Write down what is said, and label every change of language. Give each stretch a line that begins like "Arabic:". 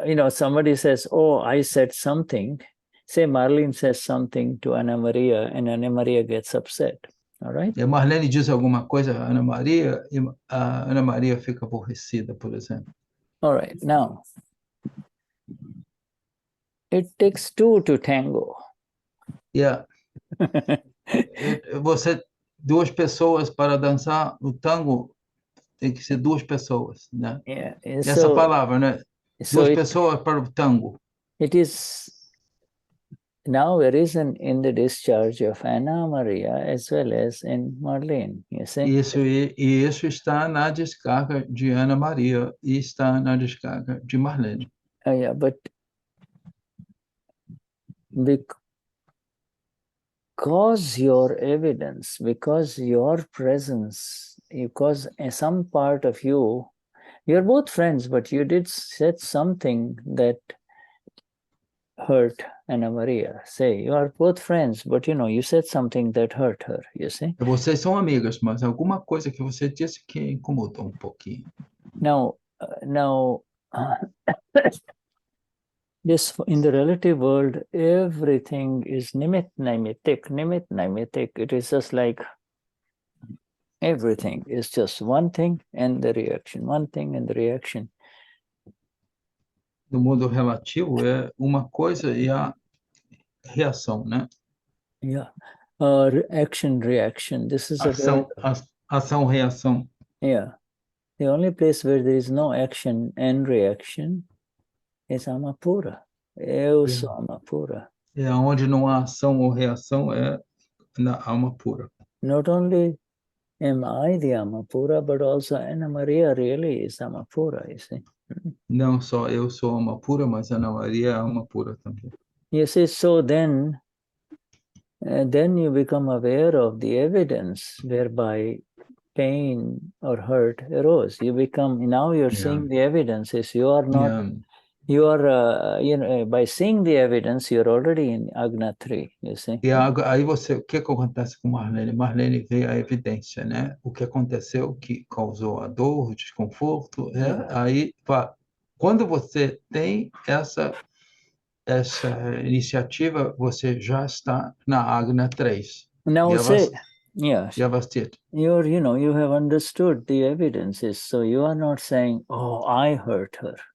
English: Somebody says, "Oh, I said something." Say Marlene says something to Ana Maria, and Ana Maria gets upset. All right?
Portuguese: E a Marlene diz alguma coisa a Ana Maria, e a Ana Maria fica aborrecida, por exemplo.
English: All right. Now, it takes two to tango. Yeah.
Portuguese: Duas pessoas para dançar o tango, tem que ser duas pessoas, né?
English: Yeah.
Portuguese: Essa palavra, né? Duas pessoas para o tango.
English: It is now arisen in the discharge of Ana Maria as well as in Marlene, you see?
Portuguese: Isso está na descarga de Ana Maria e está na descarga de Marlene.
English: Yeah, but because your evidence, because your presence, because some part of you, you're both friends, but you said something that hurt Ana Maria. Say, you are both friends, but you said something that hurt her, you see?
Portuguese: Vocês são amigas, mas alguma coisa que você disse que incomodou pouquinho.
English: Now, this in the relative world, everything is nimitic. It is just like everything is just one thing and the reaction, one thing and the reaction.
Portuguese: No mundo relativo é uma coisa e a reação, né?
English: Yeah. Action, reaction. This is
Portuguese: ação, reação.
English: Yeah. The only place where there is no action and reaction is Amapura.
Portuguese: Eu sou Amapura. Onde não há ação ou reação é na alma pura.
English: Not only am I the Amapura, but also Ana Maria really is Amapura, you see.
Portuguese: Não só eu sou alma pura, mas Ana Maria é alma pura também.
English: You see, so then you become aware of the evidence whereby pain or hurt arose. Now you're seeing the evidences. You are not, you are, by seeing the evidence, you're already in Agna 3, you see.
Portuguese: E aí o que acontece com Marlene? Marlene vê a evidência, né? O que aconteceu, que causou a dor, o desconforto, aí, quando você tem essa iniciativa, você já está na Agna 3.
English: Now say, yes, you have understood the evidences, so you are not saying, "Oh, I hurt her."